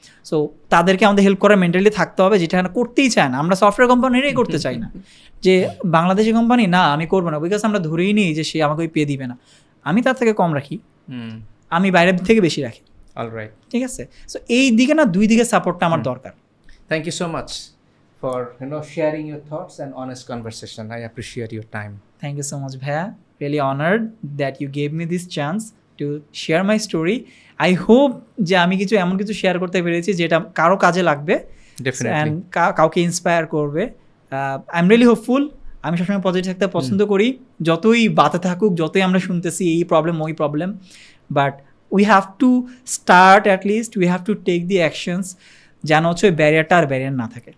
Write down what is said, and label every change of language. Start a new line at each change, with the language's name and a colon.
Bangla: So তাদেরকে আমাদের help করার মেন্টালি থাকতে হবে, যেটা করতেই চায় না। আমরা সফটওয়্যার কোম্পানিরাই করতে চাই না যে বাংলাদেশি কোম্পানি না আমি করবো না, বিকজ আমরা ধরেই নিই যে সে আমাকে ওই পে দিবে না, আমি তার থেকে কম রাখি, আমি বাইরের থেকে বেশি রাখি। অলরাইট, ঠিক আছে, সো এই দিকে না দুই দিকে সাপোর্টটা আমার দরকার।
English: Thank you so much for sharing your thoughts and honest conversation. I appreciate your time. Thank you so much, Bhaiya. Really honored that you gave me this chance to share my story. I hope
Bangla: যে আমি এমন কিছু share করতে পেরেছি যেটা কারো কাজে লাগবে,
English: Definitely,
Bangla: কাউকে ইন্সপায়ার করবে।
English: I am really hopeful.
Bangla: আমি সবসময় পজিটিভ থাকতে পছন্দ করি, যতই বাতে থাকুক, যতই আমরা শুনতেছি এই প্রবলেম ওই problem,
English: but we have to start, at least we have to take the actions
Bangla: যেন হচ্ছে ওই ব্যারিয়ারটা আর ব্যারিয়ার না থাকে